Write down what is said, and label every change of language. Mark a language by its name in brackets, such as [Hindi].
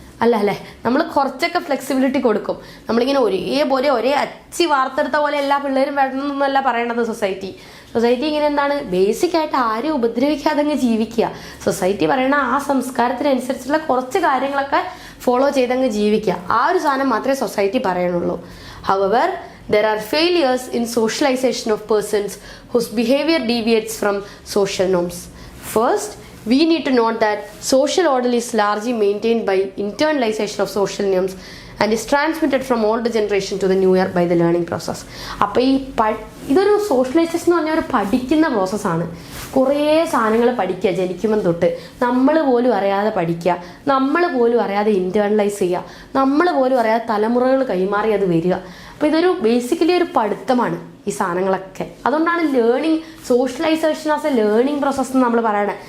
[Malayalam] അല്ലേ, നമ്മൾ കുറച്ചൊക്കെ ഫ്ലെക്സിബിലിറ്റി കൊടുക്കും. നമ്മളിങ്ങനെ ഒരേ അച്ചി വാർത്തെടുത്ത പോലെ എല്ലാ പിള്ളേരും വരണമെന്നൊന്നുമല്ല പറയണത്. സൊസൈറ്റി ഇങ്ങനെ എന്താണ്, ബേസിക് ആയിട്ട് ആരും ഉപദ്രവിക്കാതെ അങ്ങ് ജീവിക്കുക. സൊസൈറ്റി പറയണ ആ സംസ്കാരത്തിനനുസരിച്ചുള്ള കുറച്ച് കാര്യങ്ങളൊക്കെ ഫോളോ ചെയ്തങ്ങ് ജീവിക്കുക. ആ ഒരു സാധനം മാത്രമേ society പറയണുള്ളൂ. [English] However, there are failures in socialization of persons whose behavior deviates from social norms. First, we need to note that social order is largely maintained by internalization of social norms and is transmitted from older generation to the newer by the learning process. [Malayalam] അപ്പോൾ ഇതൊരു socialisation എന്ന് പറഞ്ഞാൽ ഒരു പഠിക്കുന്ന പ്രോസസ്സാണ്. കുറേ സാധനങ്ങൾ പഠിക്കുക, ജനിക്കുമ്പം തൊട്ട് നമ്മൾ പോലും അറിയാതെ പഠിക്കുക, നമ്മൾ പോലും അറിയാതെ ഇൻറ്റേർണലൈസ് ചെയ്യുക, നമ്മൾ പോലും അറിയാതെ തലമുറകൾ കൈമാറി അത് വരിക. അപ്പോൾ ഇതൊരു ബേസിക്കലി ഒരു പഠിത്തമാണ് ഈ സാധനങ്ങളൊക്കെ. അതുകൊണ്ടാണ് learning, [English] socialization as a learning process [Malayalam] എന്ന് നമ്മൾ പറയണേ.